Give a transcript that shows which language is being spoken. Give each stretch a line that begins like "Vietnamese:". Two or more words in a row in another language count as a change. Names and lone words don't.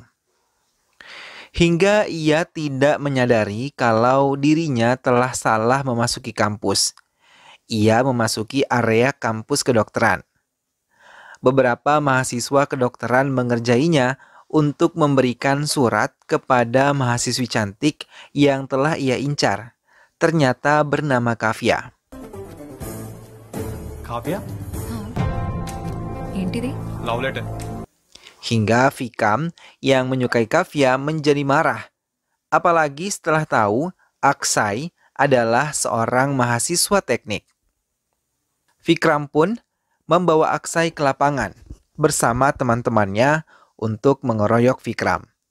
Indonesian: Hingga ia tidak menyadari kalau dirinya telah salah memasuki kampus. Ia memasuki area kampus kedokteran. Beberapa mahasiswa kedokteran mengerjainya untuk memberikan surat kepada mahasiswi cantik yang telah ia incar. Ternyata bernama Kavya. Kavya?
Telugu: ఏంటిది?
English: Love letter.
Indonesian: Hingga Vikram yang menyukai Kavya menjadi marah. Apalagi setelah tahu Aksai adalah seorang mahasiswa teknik. Vikram pun membawa Aksai ke lapangan bersama teman-temannya untuk mengeroyok Vikram.